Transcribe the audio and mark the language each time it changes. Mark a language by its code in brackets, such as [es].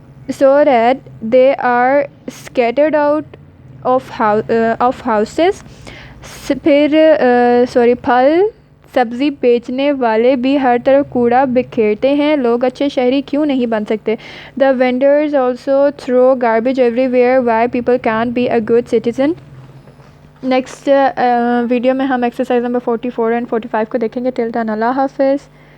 [en] so that they are scattered out of houses. [ur] پھر پھل سبزی بیچنے والے بھی ہر طرف کوڑا بکھیرتے ہیں. لوگ اچھے شہری کیوں نہیں بن سکتے؟ [en] The vendors also throw garbage everywhere. Why people can't be a good citizen? [ur] Next video میں ہم ایکسرسائز نمبر 44 اینڈ 45 کو دیکھیں گے. [en] till then [ur] اللہ حافظ.